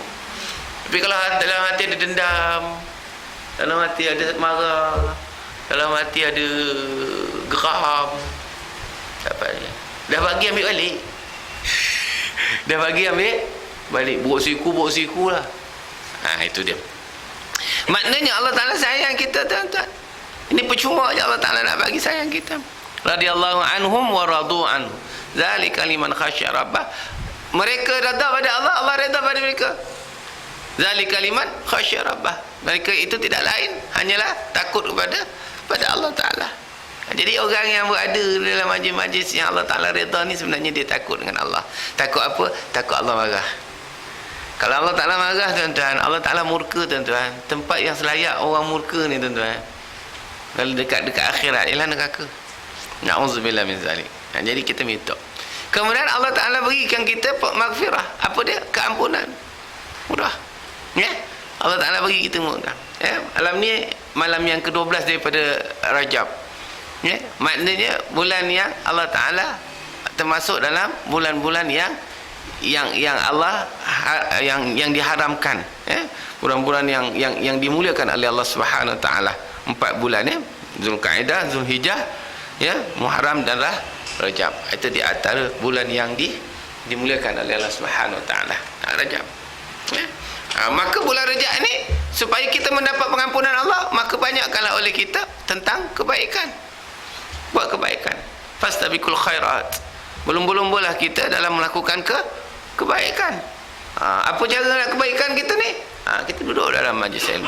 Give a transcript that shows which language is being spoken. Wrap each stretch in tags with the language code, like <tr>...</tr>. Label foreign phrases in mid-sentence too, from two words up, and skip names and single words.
<ms>Tapi kalau dalam hati ada dendam, dalam hati ada marah, dalam hati ada geram, tak apa. Dah bagi ambil balik. Dah bagi ambil balik. Buruk siku lah. Itu dia. Maknanya Allah Ta'ala sayang kita, tuan-tuan. Ini percuma je Allah Ta'ala nak bagi sayang kita.</ms> <ar>رضي الله عنهم ورضوا عنه ذلك لمن خشي ربه.</ar> <ms>Mereka reda pada Allah, Allah reda pada mereka.</ms> <ar>ذلك لمن خشي ربه.</ar> <ms>Mereka itu tidak lain hanyalah takut pada Allah Ta'ala. Jadi orang yang berada dalam majlis-majlis yang Allah Ta'ala redha ni sebenarnya dia takut dengan Allah. Takut apa? Takut Allah marah. Kalau Allah Ta'ala marah, tuan-tuan, Allah Ta'ala murka, tuan-tuan. Tempat yang selayak orang murka ni, tuan-tuan, kalau dekat-dekat akhirat ialah neraka.</ms> <ar>نعوذ بالله من ذلك.</ar> <ms>Jadi kita minta. Kemudian Allah Ta'ala berikan kita maghfirah. Apa dia? Keampunan. Mudah. Ya? Allah Ta'ala bagi kita mudah. Ya? Malam ni malam yang ke-12 daripada Rajab. Ya? Maknanya bulan yang Allah Ta'ala termasuk dalam bulan-bulan yang Allah yang diharamkan, ya? Bulan-bulan yang dimuliakan oleh Allah</ms> <ar>سبحانه وتعالى.</ar> <ms>4 bulan, ya? Zulkaidah, Zulhijjah, ya, Muharram dan Rajab. Itu di antara bulan yang dimuliakan oleh Allah</ms> <ar>سبحانه وتعالى.</ar> <ms>Rajab. Ya? Maka bulan Rajab ni supaya kita mendapat pengampunan Allah, maka banyakkanlah oleh kita tentang kebaikan. Buat kebaikan.</ms> <ar>فاستبقوا الخيرات.</ar> <ms>Berlumba-lumbalah kita dalam melakukan kebaikan. Apa cara nak kebaikan kita ni? Kita duduk dalam majlis ilmu.</ms>